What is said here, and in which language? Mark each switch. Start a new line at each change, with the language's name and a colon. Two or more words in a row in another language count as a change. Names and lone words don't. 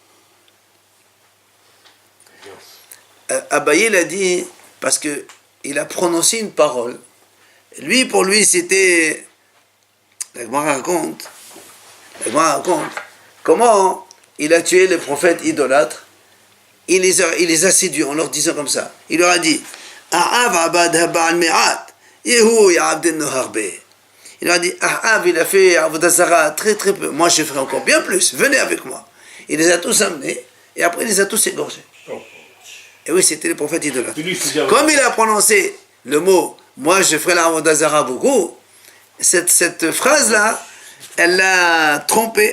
French: Abaye l'a dit parce qu'il a prononcé une parole. Lui, pour lui, c'était. La Gemara raconte comment il a tué les prophètes idolâtres. Il les a séduits en leur disant comme ça. Il leur a dit
Hebrew: אחאב עבד הבעל מעט, יהוא יעבדנו הרבה.
French: Il leur a dit Ahav, il a fait
Hebrew: עבודה זרה
French: très très peu. Moi, je ferai encore bien plus. Venez avec moi. Il les a tous amenés et après, il les a tous égorgés. Et oui, c'était les prophètes idolâtres. Comme il a prononcé le mot moi, je ferai la
Hebrew: עבודה זרה
French: beaucoup, cette phrase-là, elle l'a trompé.